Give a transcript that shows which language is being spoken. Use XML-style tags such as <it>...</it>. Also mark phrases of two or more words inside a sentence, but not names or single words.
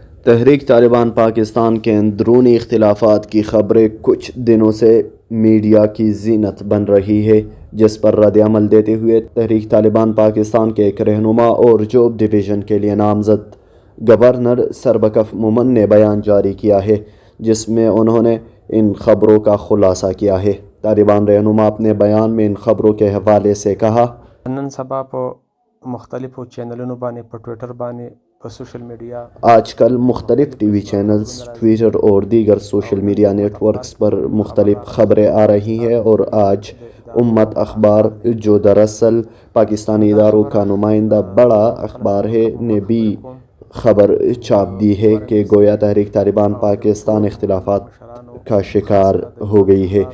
<ur>تحریک طالبان پاکستان کے اندرونی اختلافات کی خبریں کچھ دنوں سے میڈیا کی زینت بن رہی ہے، جس پر رد عمل دیتے ہوئے تحریک طالبان پاکستان کے ایک رہنما اور جوب ڈویژن کے لیے نامزد گورنر سربکف مومن نے بیان جاری کیا ہے، جس میں انہوں نے ان خبروں کا خلاصہ کیا ہے۔ طالبان رہنما اپنے بیان میں ان خبروں کے حوالے سے کہا:</ur> <ps>نن سبا په مختلفو چینلونو باندې په ټویټر باندې په</ps> <en>social media</en> <ur>آج کل مختلف</ur> <en>TV channels,</en> <ur>ٹویٹر اور دیگر</ur> <en>social media networks</en> <ur>پر مختلف خبریں آ رہی ہیں، اور آج امت اخبار، جو دراصل پاکستانی اداروں کا نمائندہ بڑا اخبار ہے، نے بھی خبر چھاپ دی ہے کہ گویا تحریک طالبان پاکستان اختلافات کا شکار ہو گئی ہے۔</ur>